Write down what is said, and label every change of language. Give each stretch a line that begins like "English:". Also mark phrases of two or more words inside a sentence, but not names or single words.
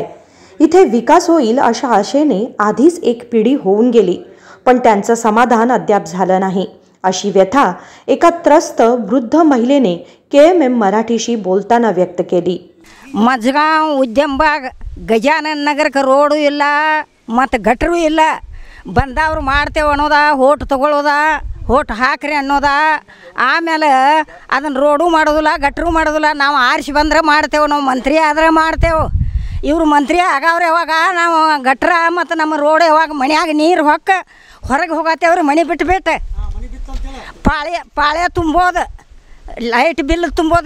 Marathi: इथे विकास होईल अशा आशेने आधीच एक पिढी होऊन गेली, पण त्यांचं समाधान अद्याप झालं नाही, अशी व्यथा एका त्रस्त वृद्ध महिलेने KMM मराठीशी बोलताना व्यक्त केली।
Kannada: मजगाव उद्यमबाग गजानन नगर ರೋಡು ಇಲ್ಲ ಮತ್ತು ಗಟರು ಇಲ್ಲ, ಬಂದವರು ಮಾಡ್ತೇವೆ ಅನ್ನೋದ, ಹೋಟ್ ತಗೊಳ್ಳೋದ, ಹೋಟ್ ಹಾಕ್ರಿ ಅನ್ನೋದ, ಆಮೇಲೆ ಅದನ್ನು ರೋಡು ಮಾಡೋದಿಲ್ಲ, ಗಟರು ಮಾಡೋದಿಲ್ಲ। ನಾವು ಆರಿಸಿ ಬಂದ್ರೆ ಮಾಡ್ತೇವೆ, ನಾವು ಮಂತ್ರಿ ಆದ್ರೆ ಮಾಡ್ತೇವೆ। ಇವರು ಮಂತ್ರಿ ಆಗವ್ರೆ ಯಾವಾಗ ನಾವು ಗಟ್ರ ಮತ್ತು ನಮ್ಮ ರೋಡ್ ಯಾವಾಗ ಮನ್ಯಾಗ ನೀರು ಹೊರಗೆ ಹೋಗತ್ತೇವ್ರಿ, ಮನೆ ಬಿಟ್ಟು ಪಾಳ್ಯ ತುಂಬೋದು,
English: light bill
Kannada: ತುಂಬೋದು।